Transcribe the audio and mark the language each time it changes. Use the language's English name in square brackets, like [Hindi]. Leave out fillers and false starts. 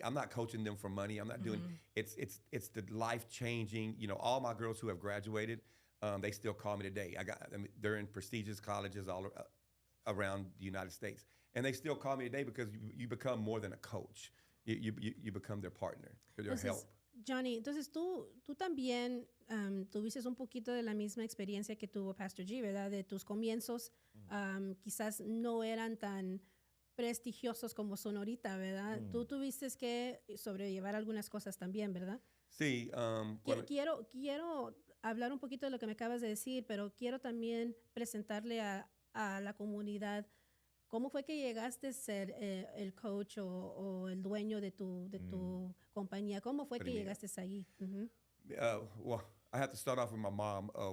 [English] I'm not coaching them for money. I'm not doing. It's the life changing. You know, all my girls who have graduated, they still call me today. They're in prestigious colleges all around the United States, and they still call me today because you become more than a coach. You become their partner, their help. [Spanish] Johnny, entonces tú también tuviste un poquito de la misma experiencia que tuvo Pastor G, ¿verdad? De tus comienzos quizás no eran tan prestigiosos como son ahorita, ¿verdad? Tú tuviste que sobrellevar algunas cosas también, ¿verdad? Sí. Quiero hablar un poquito de lo que me acabas de decir, pero quiero también presentarle a la comunidad cómo fue que llegaste a ser el coach o el dueño de tu compañía. ¿Cómo fue que llegaste ahí? [English] Well, I have to start off with my mom.